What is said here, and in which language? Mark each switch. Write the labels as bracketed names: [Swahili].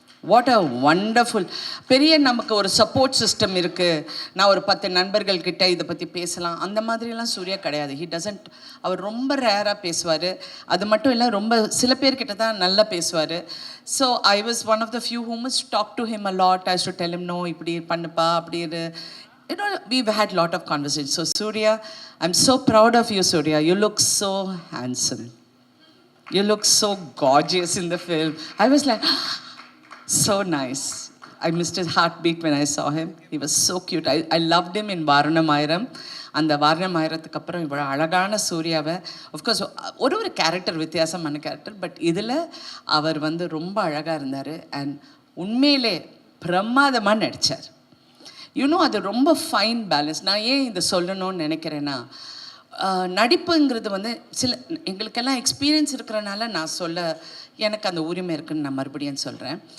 [English] What a wonderful. [Tamil] பெரிய நமக்கு ஒரு சப்போர்ட் சிஸ்டம் இருக்குது, நான் ஒரு 10 நண்பர்கள்கிட்ட இதை பற்றி பேசலாம், அந்த மாதிரிலாம் சூர்யா கிடையாது. [English] He doesn't. [Tamil] அவர் ரொம்ப ரேராக பேசுவார். அது மட்டும் இல்லை, ரொம்ப சில பேர்கிட்ட தான் நல்லா பேசுவார். [English] So I was one of the few who must talk to him a lot. I should tell him no, [Tamil] இப்படி பண்ணுப்பா அப்படின்னு. [English] You know, we've had a lot of conversations. So Surya, I'm so proud of you, Surya. You look so handsome. You look so gorgeous in the film. I was like, so nice. I missed his heartbeat when I saw him. He was so cute. I loved him in Varanamayiram. [Tamil] அந்த வாரணமாயிரத்துக்கு அப்புறம் இவ்வளோ அழகான சூர்யாவை, of course ஒரு character வித்தியாசமான character, but இதில் அவர் வந்து ரொம்ப அழகாக இருந்தார். அண்ட் உண்மையிலே பிரமாதமாக நடித்தார். யூனோ அது ரொம்ப ஃபைன் பேலன்ஸ். நான் ஏன் இதை சொல்லணும்னு நினைக்கிறேன்னா, நடிப்புங்கிறது வந்து எங்களுக்கெல்லாம் எக்ஸ்பீரியன்ஸ் இருக்கிறனால நான் எனக்கு அந்த உரிமை இருக்குதுன்னு நான் மறுபடியும் சொல்கிறேன்.